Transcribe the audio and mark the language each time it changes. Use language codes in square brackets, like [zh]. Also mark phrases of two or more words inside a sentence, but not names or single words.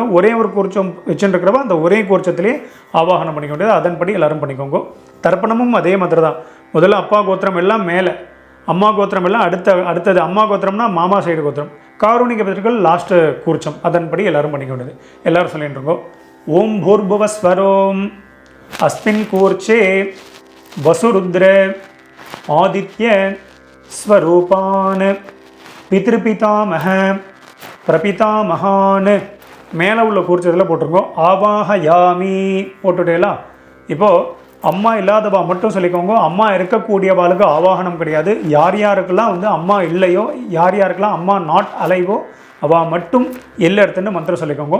[ta] ஒரே ஒரு கூர்ச்சம் வச்சுருக்கிறவா அந்த ஒரே கூர்ச்சத்திலே ஆவாகனம் பண்ணிக்க வேண்டியது. அதன்படி எல்லோரும் பண்ணிக்கோங்க. தர்ப்பணமும் அதே மாதிரி தான். முதல்ல அப்பா கோத்திரம் எல்லாம் மேலே, அம்மா கோத்திரம் எல்லாம் அடுத்தது. அம்மா கோத்திரம்னா மாமா சைடு கோத்திரம். காரூணிக பித்திருக்கள் லாஸ்ட்டு கூர்ச்சம். அதன்படி எல்லோரும் பண்ணிக்க வேண்டியது. எல்லோரும் சொல்லிட்டு இருக்கோம். [sa] ॐ भूर्भुवस्सुवरोम् अस्मिन् कूर्चे वसुरुद्र आदित्य स्वरूपान् पितृपितामह प्रपितामहान् [ta] மேலே உள்ள கூர்ச்சத்தில் போட்டிருக்கோம். ஆவாஹயாமி போட்டுட்டேலா. இப்போது அம்மா இல்லாதவா மட்டும் சொல்லிக்கோங்க. அம்மா இருக்கக்கூடியவாளுக்கு ஆவாகனம் கிடையாது. யார் யாருக்கெல்லாம் வந்து அம்மா இல்லையோ, யார் யாருக்கெல்லாம் அம்மா [en] not alive [ta] அவள் மட்டும் எல்லை எடுத்துட்டு மந்திரம் சொல்லிக்கோங்க.